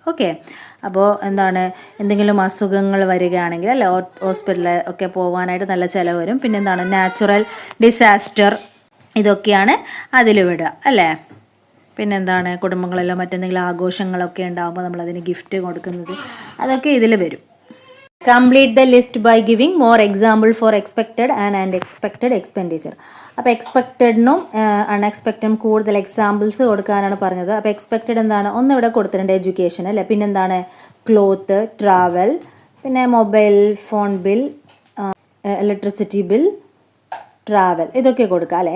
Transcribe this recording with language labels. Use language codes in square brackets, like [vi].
[ml] Okay, അപ്പോൾ എന്താണ്, എന്തെങ്കിലും അസുഖങ്ങൾ വരികയാണെങ്കിൽ അല്ലെ, ഹോസ്പിറ്റലിൽ ഒക്കെ പോകാനായിട്ട് നല്ല ചിലവ് വരും. പിന്നെ എന്താണ്, നാച്ചുറൽ ഡിസാസ്റ്റർ, ഇതൊക്കെയാണ് അതിൽ വിടുക അല്ലേ. പിന്നെന്താണ്, കുടുംബങ്ങളെല്ലാം മറ്റെന്തെങ്കിലും ആഘോഷങ്ങളൊക്കെ ഉണ്ടാകുമ്പോൾ നമ്മളതിന് ഗിഫ്റ്റ് കൊടുക്കുന്നത്, അതൊക്കെ ഇതിൽ വരും. [en] Complete the list by giving more example for expected and unexpected expenditure. [ml] അപ്പോൾ എക്സ്പെക്റ്റഡിനും അൺഎക്സ്പെക്റ്റഡും കൂടുതൽ എക്സാമ്പിൾസ് കൊടുക്കാനാണ് പറഞ്ഞത്. അപ്പോൾ എക്സ്പെക്റ്റഡ് എന്താണ്? ഒന്ന് ഇവിടെ കൊടുത്തിട്ടുണ്ട്, എഡ്യൂക്കേഷൻ അല്ലേ. പിന്നെന്താണ്, ക്ലോത്ത്, ട്രാവൽ, പിന്നെ mobile phone bill, electricity bill, travel, ഇതൊക്കെ കൊടുക്കുക അല്ലേ.